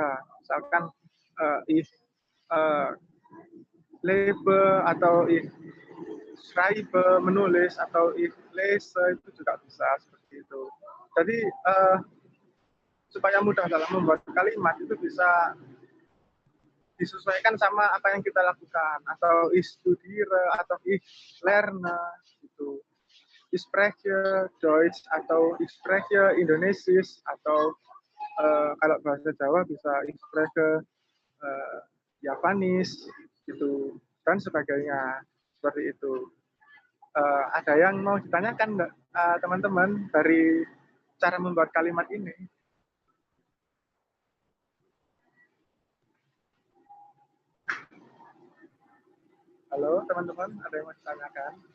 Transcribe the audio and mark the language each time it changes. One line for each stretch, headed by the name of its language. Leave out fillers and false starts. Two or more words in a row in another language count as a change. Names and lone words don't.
Indonesian: Misalkan
German: if lebe
Indonesian: atau
German: if schreibe
Indonesian: menulis atau
German: if lese
Indonesian: itu juga bisa seperti itu. Jadi supaya mudah dalam membuat kalimat itu bisa disesuaikan sama apa yang kita lakukan, atau
German: ich studiere
Indonesian: atau
German: ich lerne
Indonesian: gitu.
German: Ich spreche Deutsch
Indonesian: atau
German: ich spreche Indonesisch
Indonesian: atau kalau bahasa Jawa bisa
German: ich spreche Japanis
Indonesian: gitu dan sebagainya seperti itu. Ada yang mau ditanyakan nggak, teman-teman, dari cara membuat kalimat ini? Halo, teman-teman, ada yang mau ditanyakan?